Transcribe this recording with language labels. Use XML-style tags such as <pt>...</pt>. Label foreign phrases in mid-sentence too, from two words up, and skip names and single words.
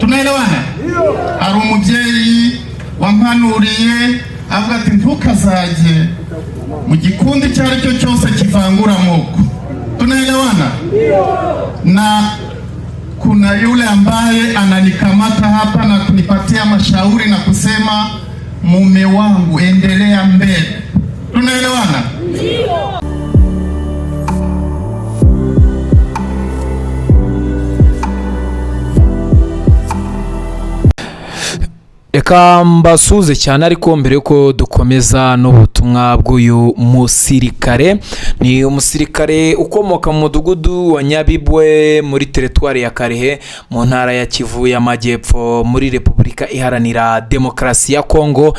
<sw>Tunaelewana?</sw> <rw>Ari umubyeyi wampanuriye avuga ati ntukazaje mu gikundi cyari cyo cyose kivangura amoko.</rw> <sw>Tunaelewana? Na kuna yule ambaye ananikamata hapa na kunipatia mashauri na kusema mume wangu endelea mbele. Tunaelewana?</sw> <rw>Reka mbasuze cyane ariko mbere yuko dukomeza n'ubutumwa bw'uyu musirikare, ni umusirikare ukomoka mu mudugudu wa Nyabibwe muri teritwari ya Karehe mu ntara ya Kivu y'Amajyepfo muri Repubulika Iharanira Demokarasi ya Kongo.</rw>